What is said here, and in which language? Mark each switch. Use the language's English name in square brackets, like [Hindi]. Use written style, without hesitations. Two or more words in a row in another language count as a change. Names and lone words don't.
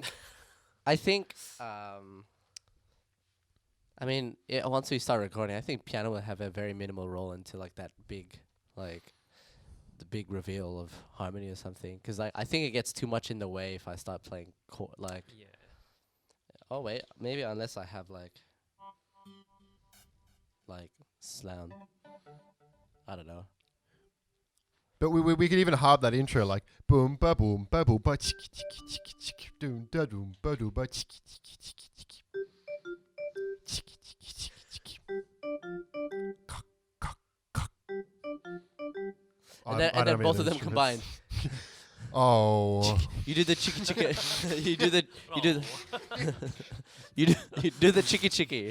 [English] I mean, once we start recording, I think piano will have a very minimal role into like that big, like, the big reveal of harmony or something. 'Cause I think it gets too much in the way if I start playing like. Yeah. Oh wait, maybe unless I have like slam. I don't know. But we could even harp that intro like boom ba boom ba boom ba chiki chiki chiki chiki doom da doom ba doo ba chiki chiki chiki chiki chiki chiki chiki chiki cock cock cock. And then both of them combined. Oh, You do the chicky chicky. you do the you do the chicky chicky,